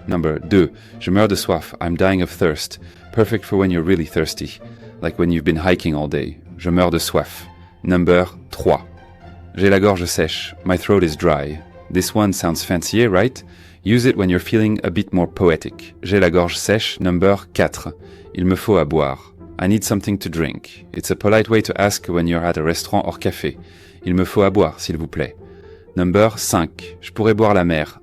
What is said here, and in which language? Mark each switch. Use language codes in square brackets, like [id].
[en] Number 2, [fr] je meurs de soif, [en] I'm dying of thirst. Perfect for when you're really thirsty, like when you've been hiking all day. [fr] Je meurs de soif. [en] Number 3, [fr] j'ai la gorge sèche, [en] my throat is dry. This one sounds fancier, right? Use it when you're feeling a bit more poetic. [fr] J'ai la gorge sèche. [en] Number 4, [fr] il me faut à boire. [en] I need something to drink. It's a polite way to ask when you're at a restaurant or café. [fr] Il me faut à boire, s'il vous plaît. [en] Number 5, [fr] je pourrais boire la mer.